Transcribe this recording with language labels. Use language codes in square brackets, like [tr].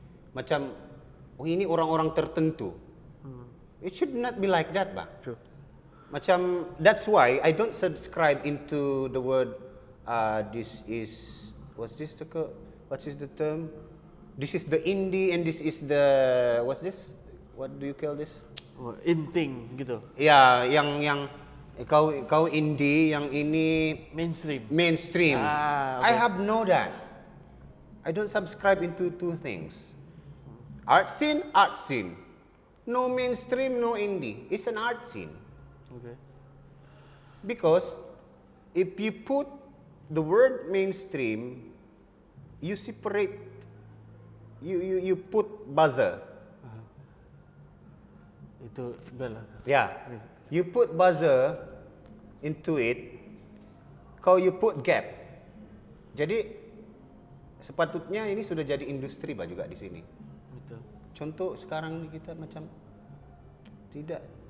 [ms] Macam ini orang-orang tertentu. [en] It should not be like that, bah. True. Macam that's why I don't subscribe into the word this is what's this the term? This is the indie and this is the what's this? What do you call this? [ms] Inting gitu. Ya, yang kau indie, yang ini [en] Mainstream. Okay. I have know that. I don't subscribe into two things. Art scene. No mainstream, no indie. It's an art scene. Okay. Because if you put the word mainstream, you separate, you put buzzer. [ms] Itu bel lah. [en] Yeah. You put buzzer into it, you put gap. [ms] Jadi sepatutnya ini sudah jadi industri bah juga di sini. Betul. Contoh sekarang ni kita macam tidak